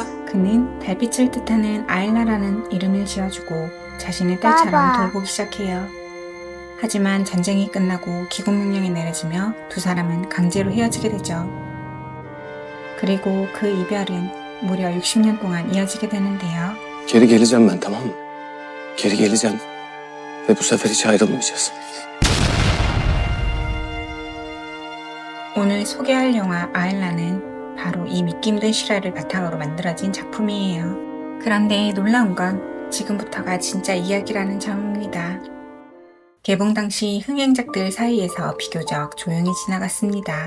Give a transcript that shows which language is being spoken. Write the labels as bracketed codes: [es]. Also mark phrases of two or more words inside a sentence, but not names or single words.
[ko] 그는 달빛을 뜻하는 아일라라는 이름을 지어주고 자신의 딸처럼 돌보기 시작해요. 하지만 전쟁이 끝나고 기국 명령이 내려지며 두 사람은 강제로 헤어지게 되죠. 그리고 그 이별은 무려 60년 동안 이어지게 되는데요. [tr] Geri geleceğim ben, tamam mı? Geri geleceğim. Ve bu sefer hiç ayrılmayacağız. [ko] 오늘 소개할 영화 아일라는 바로 이 믿기 힘든 실화를 바탕으로 만들어진 작품이에요. 그런데 놀라운 건 지금부터가 진짜 이야기라는 점입니다. 개봉 당시 흥행작들 사이에서 비교적 조용히 지나갔습니다.